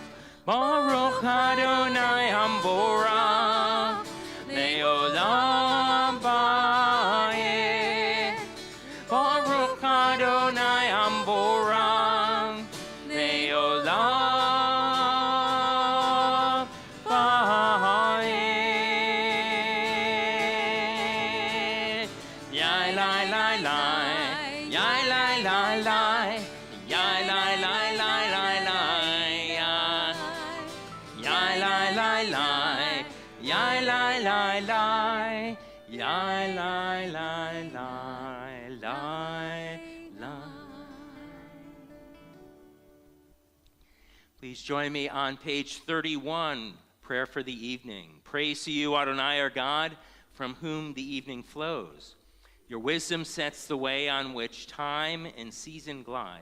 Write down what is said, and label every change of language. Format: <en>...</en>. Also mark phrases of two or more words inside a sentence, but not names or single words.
<he>ברוך אדוני המבורך לעולם ועד. ברוך אדוני המבורך לעולם ועד. Yai lai lai lai, yai lai lai lai, yai lai lai lai lai lai, yai lai lai lai, yai lai lai lai, yai lai lai lai, lai lai.</he> <en>Please join me on page 31, prayer for the evening. Praise to you, Adonai, our God, from whom the evening flows. Your wisdom sets the way on which time and season glide.</en>